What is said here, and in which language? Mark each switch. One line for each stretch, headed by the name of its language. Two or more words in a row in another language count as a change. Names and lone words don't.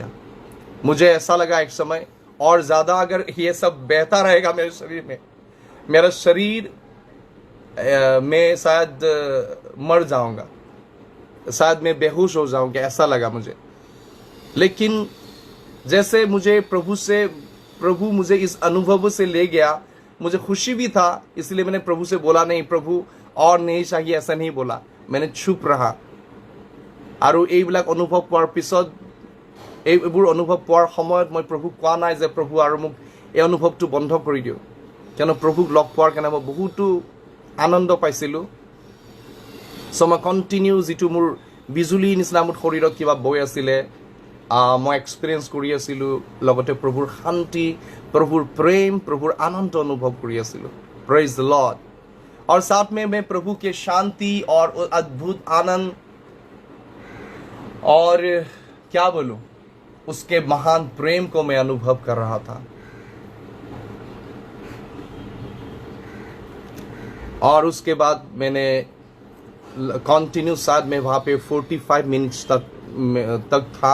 Hindi: मुझे ऐसा लगा एक समय, और ज्यादा अगर ये सब बहता रहेगा मेरे शरीर में, मेरा शरीर मैं शायद मर जाऊंगा, शायद मैं बेहोश हो जाऊंगा, ऐसा लगा मुझे। लेकिन जैसे प्रभु मुझे इस अनुभव से ले गया, मुझे खुशी भी था, इसलिए मैंने प्रभु से बोला नहीं प्रभु और नहीं चाहिए, ऐसा नहीं बोला, मैंने चुप रहा।
Assamese: আৰু এইবিলাক অনুভৱ পোৱাৰ পিছত, এইবোৰ অনুভৱ পোৱাৰ সময়ত মই প্ৰভুক কোৱা নাই যে প্ৰভু আৰু মোক এই অনুভৱটো বন্ধ কৰি দিওঁ, কিয়নো প্ৰভুক লগ পোৱাৰ কাৰণে মই বহুতো আনন্দ পাইছিলোঁ। চ' মই কণ্টিনিউ যিটো মোৰ বিজুলী নিচিনা মোৰ শৰীৰত কিবা বৈ আছিলে, মই এক্সপিৰিয়েঞ্চ কৰি আছিলোঁ, লগতে প্ৰভুৰ শান্তি, প্ৰভুৰ প্ৰেম, প্ৰভুৰ আনন্দ অনুভৱ কৰি আছিলোঁ।
English: praise the lord.
Hindi: और साथ में मैं प्रभु के शांति और अद्भुत आनंद और क्या बोलूं, उसके महान प्रेम को मैं अनुभव कर रहा था। और उसके बाद मैंने कंटिन्यू साथ में वहाँ पे 45 मिनट्स तक था।